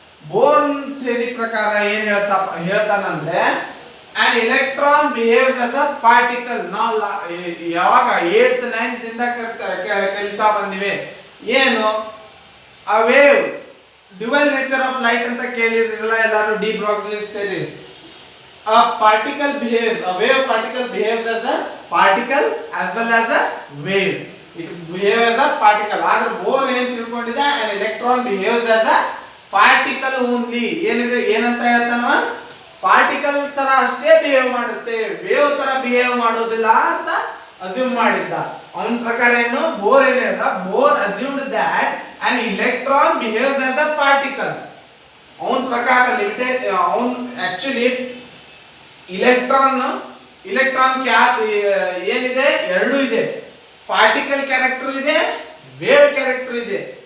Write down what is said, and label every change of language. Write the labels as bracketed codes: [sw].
[kn] Born theory ಪ್ರಕಾರ ಏನ್ ಹೇಳ್ತಾನಂದ್ರೆ [en] an electron behaves as a particle. [kn] ನಾವು ಯಾವಾಗ 8th 9th ಇಂದ ಕಲಿತಾ ಬಂದಿವೆ ಏನು, a wave, dual nature of light ಅಂತ ಕೇಳಿರಲ್ಲ ಎಲ್ಲರೂ, D ಬ್ರೊಗ್ಲಿಸ್ theory. [en] A particle behaves, a wave particle behaves as a particle as well as a wave. It behaves as a particle. [kn] ಆದ್ರೆ bore ಏನ್ ತಿಳ್ಕೊಂಡಿದೆ, [en] an electron behaves as a particle only. [kn] ಏನಿದೆ, ಏನಂತ ಹೇಳ್ತಾನವ, particle ತರ ಅಷ್ಟೇ behave ಮಾಡುತ್ತೆ, wave ತರ behave ಮಾಡೋದಿಲ್ಲ ಅಂತ ಅಸ್ಯೂಮ್ ಮಾಡಿದ್ದ. ಅವನ ಪ್ರಕಾರ ಏನು, ಬೋರ್ ಏನ್ ಹೇಳ್ದ, [en] Bohr assumed that an electron behaves as a particle. [kn] ಅವನ ಪ್ರಕಾರ ಅವನ್ ಆಕ್ಚುಲಿ ಇಲೆಕ್ಟ್ರಾನ್ ಏನಿದೆ, ಎರಡು ಇದೆ, ಪಾರ್ಟಿಕಲ್ ಕ್ಯಾರೆಕ್ಟರ್ ಇದೆ, ವೇವ್ ಕ್ಯಾರೆಕ್ಟರ್ ಇದೆ.